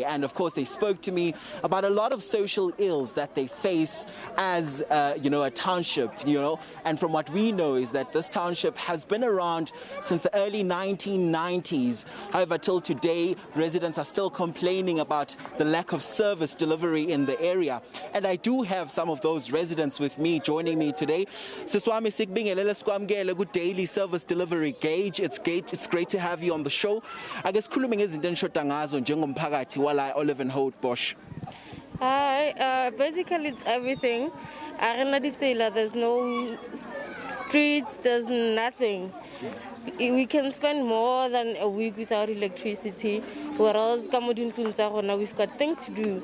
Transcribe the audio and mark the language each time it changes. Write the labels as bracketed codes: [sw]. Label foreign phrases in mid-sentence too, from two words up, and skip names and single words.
[en] And of course, they spoke to me about a lot of social ills that they face as, you know, a township, you know, and from what we know is that this township has been around since the early 1990s. However, till today, residents are still complaining about the lack of service delivery in the area. And I do have some of those residents with me joining me today. [zu] Siswami sikbingelele sikwamkele ku [en] daily service delivery gauge. It's great to have you on the show. I guess [zu] khulume ngezinto enishoda ngazo njengomphakathi wala Olivenhout Bosch. [en] Hi, basically it's everything. There's no streets, there's nothing. We can spend more than a week without electricity, whereas we've got things to do.